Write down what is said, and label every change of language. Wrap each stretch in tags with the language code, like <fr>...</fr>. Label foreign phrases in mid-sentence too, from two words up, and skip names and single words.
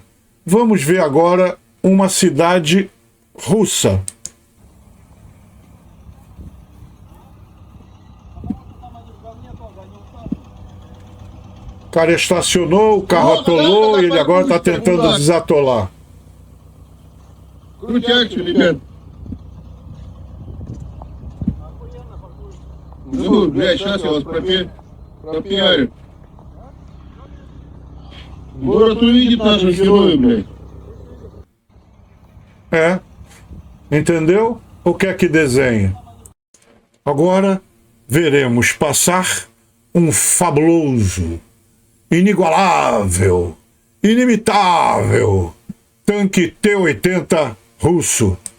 <pt>Vamos ver agora uma cidade russa. O cara estacionou, o carro atolou e ele agora está tentando desatolar.</pt> <ru>Крутяк, ребят. Ну, блядь, сейчас я вас пропиарю. Город увидит наших героев, блядь.</ru> <pt>Entendeu? O que é que desenha? Agora veremos passar um fabuloso, inigualável, inimitável tanque T-80 russo.</pt>